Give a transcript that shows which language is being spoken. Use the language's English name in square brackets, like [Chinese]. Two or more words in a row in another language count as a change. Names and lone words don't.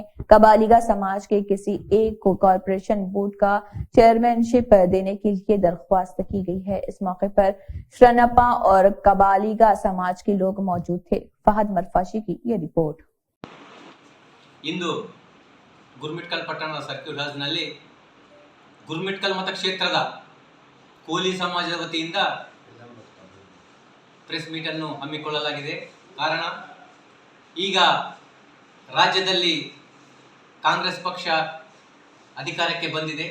[Hindi] कबालिगा समाज के किसी एक को [English] corporation board [Hindi] का चेयरमैनशिप देने के लिए दरख्वास्त की गई है। इस मौके पर श्रनपा और कबालिगा समाज के लोग मौजूद थे। फहद मरफाशी की ये रिपोर्ट। [Kannada] ಇಂದು ಗುರ್ಮಿಟ್ಕಲ್ ಪಟ್ಟಣದ [English] circuit house [Kannada] ಗುರ್ಮಿಟ್ಕಲ್ ಮತಕ್ಷೇತ್ರದ ಕೋಲಿ ಸಮಾಜದ ವತಿಯಿಂದ [English] press meet [Kannada] ಅನ್ನು ಹಮ್ಮಿಕೊಳ್ಳಲಾಗಿದೆ. ಕಾರಣ, ಈಗ ರಾಜ್ಯದಲ್ಲಿ ಕಾಂಗ್ರೆಸ್ ಪಕ್ಷ ಅಧಿಕಾರಕ್ಕೆ ಬಂದಿದೆ.